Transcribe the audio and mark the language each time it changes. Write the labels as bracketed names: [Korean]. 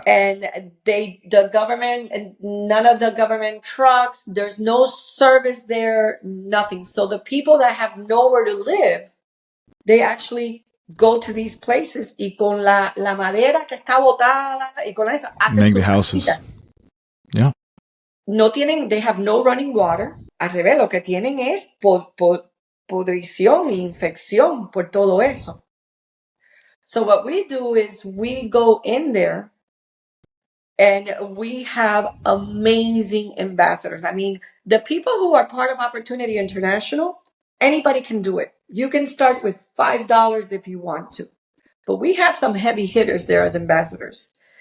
[English] And the government, and none of the government trucks, there's no service there, nothing. So the people that have nowhere to live, they actually go to these places [Spanish] y con la madera que está botada y con eso hacen [English] make [Spanish] su [English] the houses. [Spanish] casita. [English] Yeah. They have no running water. [Spanish] Al revés, lo que tienen es pudrición e infección por todo eso. [English] So what we do is we go in there and we have amazing ambassadors. I mean, the people who are part of Opportunity International, anybody can do it. You can start with $5 if you want to. But we have some heavy hitters there as ambassadors.